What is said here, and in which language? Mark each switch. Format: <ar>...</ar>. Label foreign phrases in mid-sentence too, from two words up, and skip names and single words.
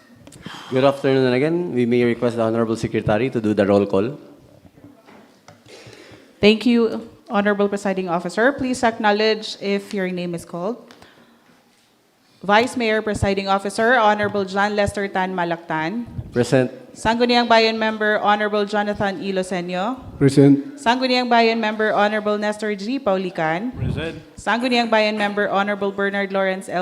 <en>Good afternoon again. We may request the Honorable Secretary to do the roll call. Thank you, Honorable Presiding Officer. Please acknowledge if your name is called. Vice Mayor Presiding Officer, Honorable John Lester Tan Malactan. Present. Sangguniang Bayan Member, Honorable Jonathan 𝐒𝐄𝐒𝐿. Present. Sangguniang Bayan Member, Honorable Nestor G. Paulican. Present. Sangguniang Bayan Member, Honorable Bernard Lawrence L.</en>